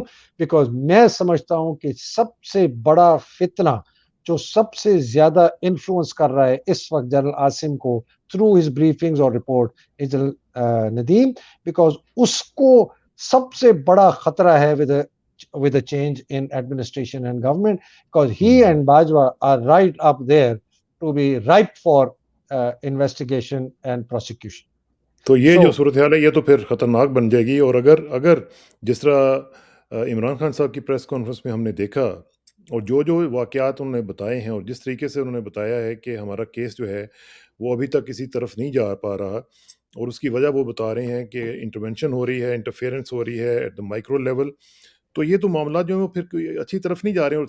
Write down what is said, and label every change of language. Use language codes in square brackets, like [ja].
[ur] کیوں؟ بیکاز میں سمجھتا ہوں کہ سب سے بڑا فتنہ جو سب سے زیادہ انفلوئنس کر رہا ہے اس وقت جنرل عاصم کو تھرو ہز بریفنگز اور رپورٹ، جنرل ندیم، بیکاز اس کو سب سے بڑا خطرہ ہے [en] with a change in administration and government, because he [ur] ہوں۔ [en] and Bajwa are right up there to be ripe for investigation and prosecution. [ur] تو یہ جو [en] So, [ur] صورتحال ہے یہ تو پھر خطرناک بن جائے گی، اور اگر جس طرح عمران خان صاحب کی پریس کانفرنس میں ہم نے دیکھا، اور جو واقعات انہوں نے بتائے ہیں، اور جس طریقے سے انہوں نے بتایا ہے کہ ہمارا کیس جو ہے وہ ابھی تک کسی طرف نہیں جا پا رہا، اور اس کی وجہ وہ بتا رہے ہیں کہ انٹرونشن ہو رہی ہے، انٹرفیئرنس ہو رہی ہے ایٹ دا مائکرو لیول، تو یہ تو معاملات جو ہیں وہ پھر کوئی اچھی طرف نہیں جا رہے ہیں.